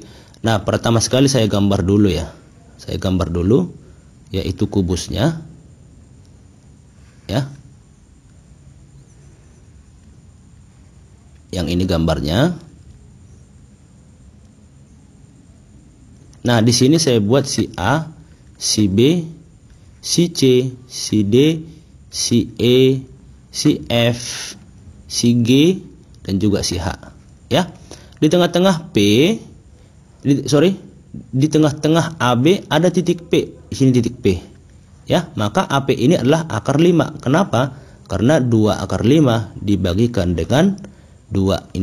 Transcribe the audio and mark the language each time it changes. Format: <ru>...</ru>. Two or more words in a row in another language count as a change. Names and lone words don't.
<id>Nah, pertama sekali saya gambar dulu, ya. Saya gambar dulu, yaitu kubusnya. Ya. Yang ini gambarnya. Nah, di sini saya buat si A, si B, si C, si D, si E, si F, si G, dan juga si H. Ya, di tengah-tengah di tengah-tengah AB ada titik P. Di sini titik P. Ya, maka AP ini adalah akar 5. Kenapa? Karena 2 akar 5 dibagikan dengan 2.</id>